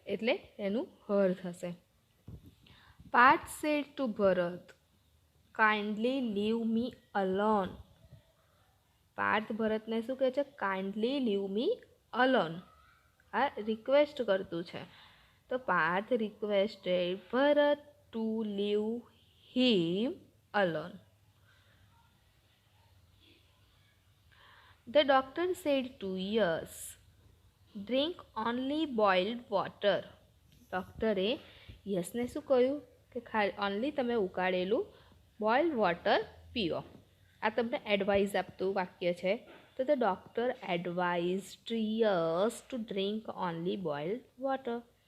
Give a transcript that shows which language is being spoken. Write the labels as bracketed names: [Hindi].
[Gujarati] એટલે એનું હર થશે. [English] Parth said to Bharat kindly leave me alone. [Gujarati] Parth ભરતને શું કહે છે? [English] Kindly leave me alone. [Gujarati] આ રિક્વેસ્ટ કરતું છે તો [English] Parth requested Bharat to leave him alone. The doctor said to yes, drink only boiled water. [Gujarati] ડૉક્ટરે યસને શું કહ્યું કે ઓનલી તમે ઉકાળેલું બોઇલ્ડ વોટર પીઓ. આ તમને એડવાઇસ આપતું વાક્ય છે. તો [English] The doctor advised yes to drink only boiled water.